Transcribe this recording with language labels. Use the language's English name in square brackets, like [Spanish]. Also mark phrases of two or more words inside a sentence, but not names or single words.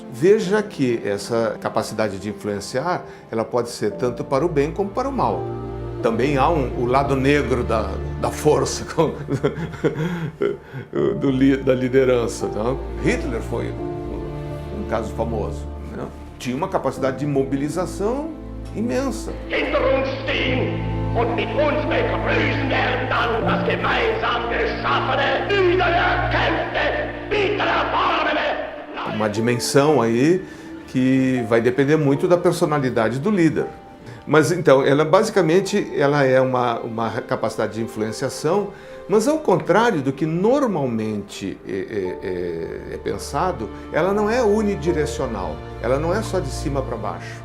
[Portuguese] Veja que essa capacidade de influenciar, ela pode ser tanto para o bem como para o mal. Também há o lado negro da força da liderança. Tá? Hitler foi um caso famoso. Né? Tinha uma capacidade de mobilização imensa. [German] Hinter uns stehen und mit uns begrüßen werden dann das gemeinsam geschaffene, wiedererkämpfte, wiedererworbene. [Portuguese] Uma dimensão aí que vai depender muito da personalidade do líder. Mas então, ela basicamente é uma capacidade de influenciação, mas ao contrário do que normalmente é pensado, ela não é unidirecional, ela não é só de cima para baixo.